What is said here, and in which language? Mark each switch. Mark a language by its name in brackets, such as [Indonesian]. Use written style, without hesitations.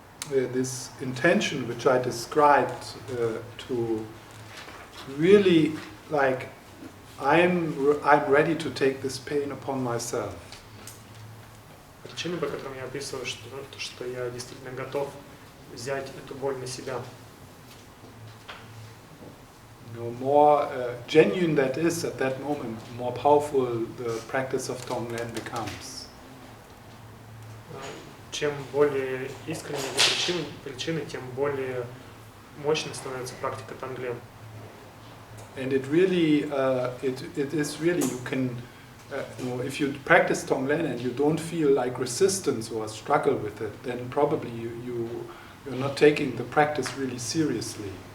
[English] This intention which I described to really like I'm ready to take this pain upon myself. [Russian] Причина, по которой я описываю, что я действительно готов взять эту боль на себя. [English] more genuine that is at that moment, more powerful the practice of Tonglen becomes. [Russian] Чем более искренние причины, тем более мощной становится практика Тонглен. [English] And it really, it is really, you can, if you practice Tonglen and you don't feel like resistance or struggle with it, then probably you're not taking the practice really seriously.